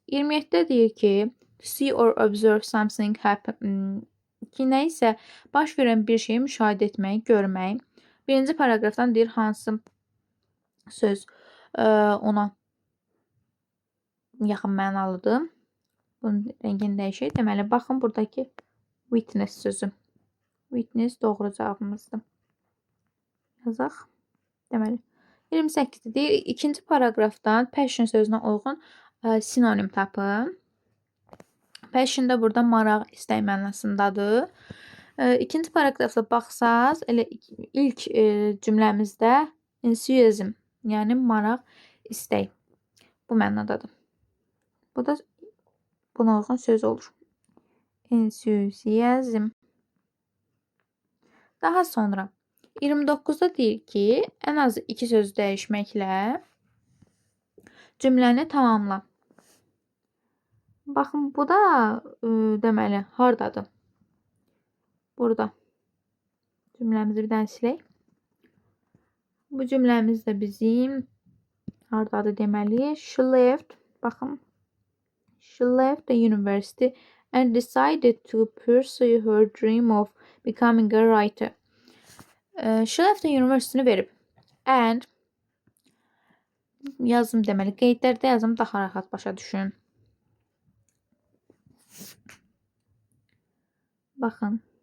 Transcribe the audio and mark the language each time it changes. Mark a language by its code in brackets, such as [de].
[az] 27-də deyir ki, [en] to see or observe something happen [az] ki, nə isə baş verən bir şeyi müşahidə etmək, görmək. Birinci paragrafdan deyir hansı söz ona yaxın mənalıdır. Bunun rəngini dəyişək. Deməli, baxın buradakı witness sözü. Witness doğru cavabımızdır. Yazaq. Deməli, 28-də deyir, ikinci paragrafdan passion sözünə uyğun sinonim tapın. Passion da burada maraq, istək mənasındadır. İkinci paragrafda baxsaz, elə ilk cümləmizdə enthusiasm, yəni maraq, istək bu mənadadır. Bu da buna uyğun söz olur. Enthusiasm. Daha sonra 29-da deyir ki, ən azı 2 söz dəyişməklə cümləni tamamla. Baxın, bu da deməli, hardadır? Burada. Cümləmizi bir dənə silək. Bu cümləmiz də bizim hardadır deməli? [en] She left, [az] baxın. [en] She left the university and decided to pursue her dream of becoming a writer. She left the university-ni [az] verib. And yazım deməli, qeydlərdə yazım daha rahat başa düşün. Baxın.